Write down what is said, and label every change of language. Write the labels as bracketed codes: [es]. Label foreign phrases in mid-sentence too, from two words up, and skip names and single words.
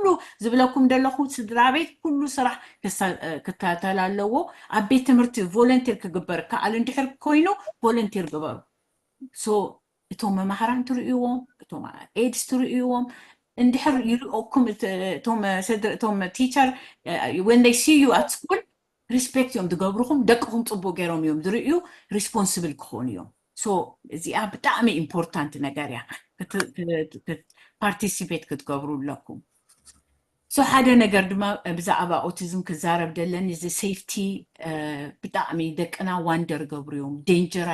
[ti] ዝብለኩም ደለኹ ስድራ ቤት ኩሉ ስራሕ ክከታተል ኣለዎ ኣብ ቤት ትምህርቲ ቮለንቲር ክግበር ከኣል እንድሕር ኮይኑ ቮለንቲር ግበሩ እቶም መማሕራን ትርእይዎም እቶም ኤድስ ትርእይዎም እንድሕር ይርኦኩም እቶም ቲቸር [en] when they see you at school respect [ti] እዮም ዝገብሩኹም ደቅኹም ፅቡቅ ገይሮም እዮም ዝርእዩ ሪስፖንስብል ክኾኑ እዮም እዚኣ ብጣዕሚ ኢምፖርታንት ነገር እያ ፓርቲሲፔት ክትገብሩ ኣለኩም ሓደ ነገር ድማ ብዛዕባ ኦቲዝም ክዛረብ ደለኒ እዚ ሴፍቲ ብጣዕሚ ደቅና ዋንደር ገብሩ እዮም ዴንጀር